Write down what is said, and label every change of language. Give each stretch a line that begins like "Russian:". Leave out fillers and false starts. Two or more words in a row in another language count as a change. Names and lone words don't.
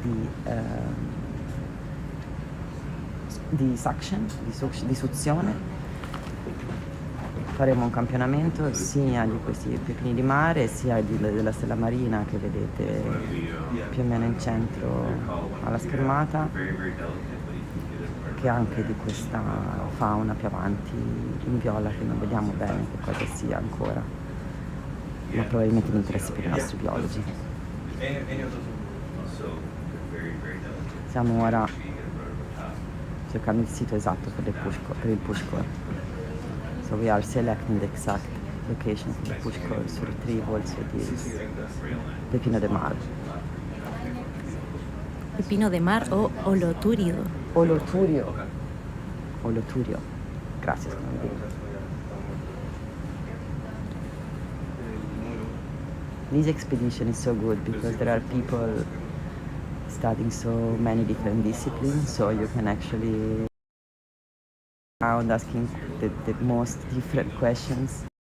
Italian: di suction, di suzione, faremo un campionamento sia di questi pepini di mare sia della stella marina che vedete più o meno in centro alla schermata, che anche di questa fauna più avanti in viola che non vediamo bene che cosa sia ancora, ma probabilmente mi interessa per i nostri biologi. Siamo ora cercando il sito esatto per il pushcore.
English: So we are selecting the exact location for the pushcores to retrieve also this
Spanish: pepino de mar. Pepino de mar o oloturio. Oloturio. Gracias.
English: This expedition is so good because there are people studying so many different disciplines, so you can actually around asking the most different questions.